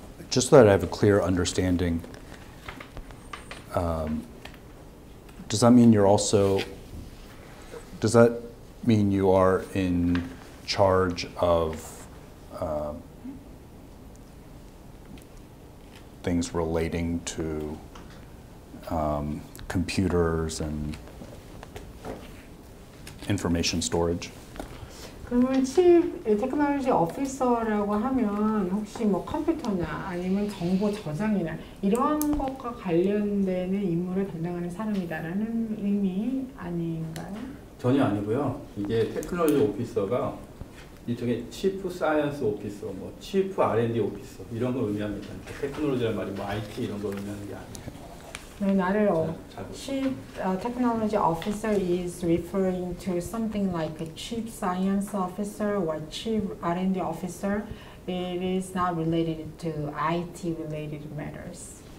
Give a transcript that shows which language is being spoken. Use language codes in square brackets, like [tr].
[en] Just so that I have a clear understanding, does that mean you are in charge of things relating to computers and information storage? [ko] 그러면 Chief Technology Officer라고 하면 혹시 뭐 컴퓨터나 아니면 정보 저장이나 이러한 것과 관련되는 임무를 담당하는 사람이다라는 의미 아닌가요? 전혀 아니고요. 이게 테크놀로지 오피서가 일종의 치프 사이언스 오피서, 뭐 치프 R&D 오피서 이런 걸 의미합니다. 테크놀로지란 말이 뭐 IT 이런 걸 의미하는 게 아니에요. [en] No, not at all. [ko] 잘 보세요. [en] Chief technology officer is referring to something like a chief science officer or chief R&D officer. It is not related to IT related matters.